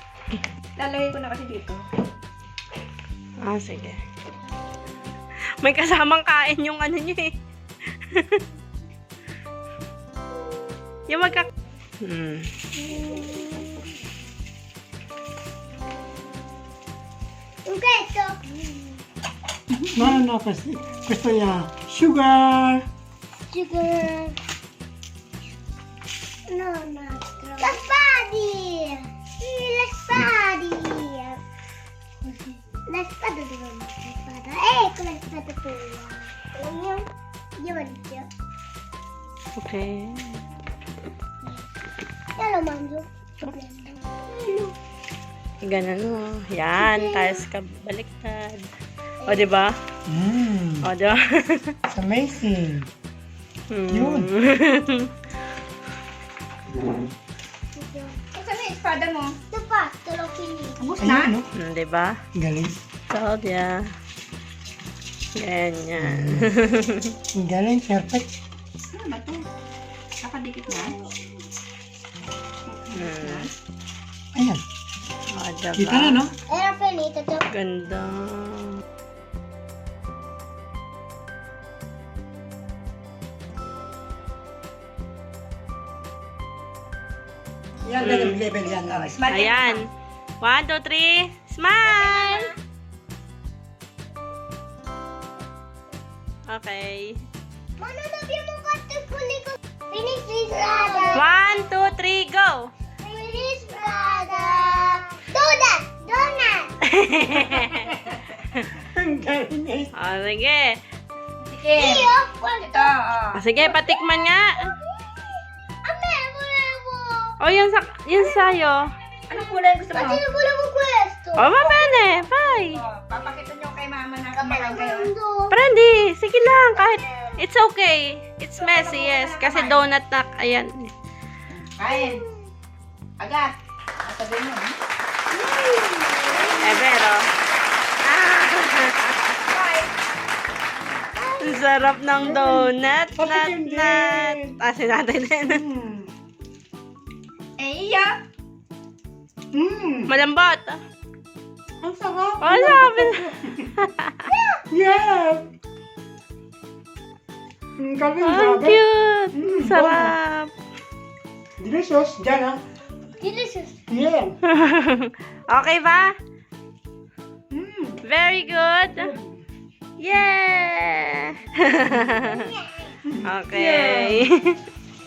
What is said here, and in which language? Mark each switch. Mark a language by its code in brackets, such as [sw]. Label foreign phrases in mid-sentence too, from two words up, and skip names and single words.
[tl] Lalagay ko na kasi dito. Ah, sige. May kasamang kain yung ano niya eh. Yung [it] Un queso. No, questo è sugar. Sugar. No, un altro. La spadi. Sì, la spadi. La spada dove è la spada? Ecco la spada tua. Io mangio. [en] Okay. Io lo mangio. [tl] Ganun mo. Yan. Tapos baliktad. O, diba? O, diba? [en] It's amazing. [tl] Yun. Saan na yung espada mo? Ito pa, ito lang pinili. Ubus na? Ayun, no? Diba? Galing. Claudia. Ganyan. Galing, perfect. Ano ba ito? Nakadikit na? Ayan. O, diba? Kita na, no? [it] Era finito ito. [tl] Ganda. Yan, ganyan level yan. [en] Smile. [tl] Ayan. 1, 2, 3. Smile! [en] Okay. [it] Mano, dobbiamo fare quelli con... Finisci strada. [en] 1, 2, 3, go! [it] Finisci strada. [en] Donut. Donut. [tl] Ang galing eh. O, sige. Sige. [it] Io? Guarda. [tl] Ito, oh. O, sige, patikman nga. [it] A me volevo. [tl] O, yun sa'yo. Anong kulay gusto mo? [it] Ma io volevo questo. O, va bene. [en] Bye. [tl] Oh, papakita nyo kay mama na kumakain kayo. Brandy, sige lang. Kahit, [en] it's okay. It's messy, yes. [tl] Kasi donut na, ayan. Kain. Agad. Sabihin mo, ha? Pero. Ang sarap ng donut. Patikim din. Asin natin din. Eh, iya. Malambot. Ang sarap. Oh, sabi. Yeah. Ang galing, Ang grabe. cute. Mm, Sarap. Delicious. Diyan, ah. [en] Delicious. Yeah. [tl] Okay ba? Mm. [en] Very good. Yeah. Okay.